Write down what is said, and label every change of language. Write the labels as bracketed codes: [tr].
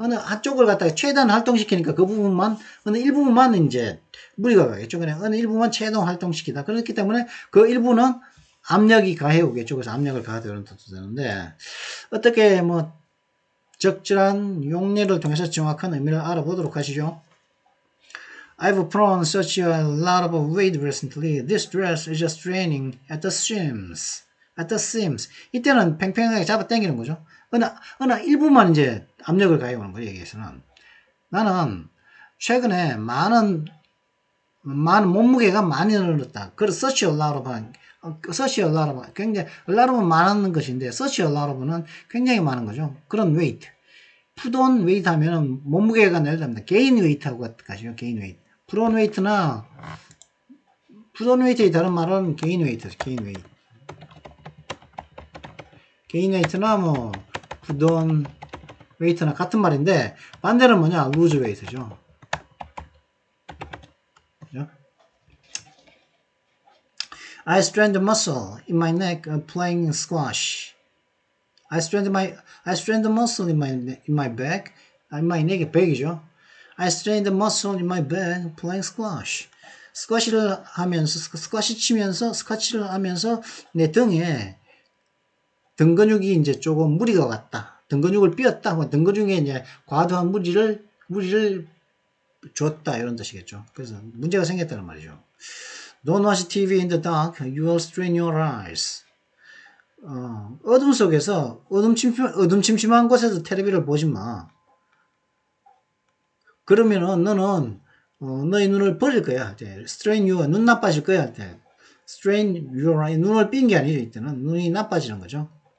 [ko] 어느 한쪽을 갖다가 최대한 활동시키니까 그 부분만 어느 일부분만 이제 무리가 가겠죠. 그냥 어느 일부만 최대한 활동시키다. 그렇기 때문에 그 일부는 압력이 가해 오겠죠. 그래서 압력을 가하다 이런 뜻도 되는데 어떻게 뭐 적절한 용례를 통해서 정확한 의미를 알아보도록 하시죠. [en] I've put on such a lot of weight recently. This dress is just straining at the seams. At the seams. [ko] 이때는 팽팽하게 잡아 당기는 거죠. 어느 일부만 이제 압력을 가해오는 거예요. 여기에서는. 나는 최근에 많은 몸무게가 많이 늘었다. [en] 그래서 such a lot of, such a lot of, 굉장히, a lot of은 [ko] 많은 것인데, [en] such a lot of는 [ko] 굉장히 많은 거죠. 그런 weight. put on weight 하면은 몸무게가 내려갑니다. gain weight하고 가시죠. [en] gain weight. put on weight나, put on weight의 [ko] 다른 말은 [en] gain weight죠. gain weight. [ko] gain weight나 뭐, put on weight나 같은 말인데, 반대는 뭐냐? [en] lose weight죠. [ko] 그죠? [en] I strained the muscle in my neck playing squash. I strained the muscle in my back. In my neck, back이죠. I strained the muscle in my back playing squash. [ko] 스쿼시를 하면서, 스쿼시를 하면서 내 등에 등 근육이 이제 조금 무리가 왔다. 등 근육을 삐었다. 등 근육에 이제 과도한 무리를 줬다. 이런 뜻이겠죠. 그래서 문제가 생겼다는 말이죠. [en] Don't watch TV in the dark. You will strain your eyes. [ko] 어둠 속에서 어둠침침한 곳에서 텔레비를 보지 마. 그러면은 너는 너의 눈을 버릴 거야. [en] strain your [ko] 눈 나빠질 거야. [en] strain your eye [ko] 눈을 삔 게 아니죠. 이때는 눈이 나빠지는 거죠.